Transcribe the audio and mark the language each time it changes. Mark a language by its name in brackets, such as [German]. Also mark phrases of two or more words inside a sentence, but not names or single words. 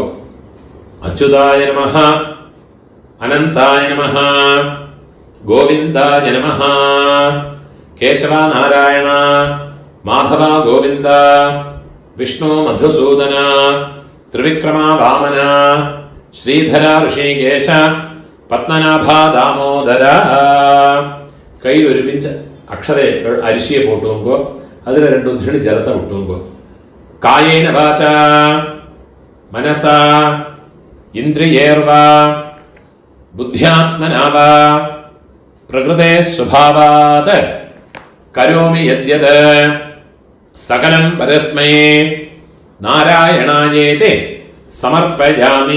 [Sanskrit] அச்சுதாய நமஹ, அனந்தாய நமஹ, கோவிந்தாய நமஹ, கேசவா நாராயண, மாதவா கோவிந்த, விஷ்ணு மதுசூதன, திரிவிக்ரமா வாமன, ஸ்ரீதரா ഋഷികേശ, പത്മനാഭ ദാമോദര. [Tamil] கையில் ஒரு பிஞ்ச் அக்ஷதை அரிசியை போட்டுங்கோ. அதில் 2 உத்தரணி ஜலத்தை விட்டுங்கோ. [Sanskrit] കായേന വാച മനസ ഇന്ദ്രിയേർവ ബുദ്ധ്യാത്മനാവ പ്രകൃതേ സ്വഭാവാത് കരോമി യദ്യത് സകലം പരസ്മൈ നാരായണായേതി സമർപ്പയാമി.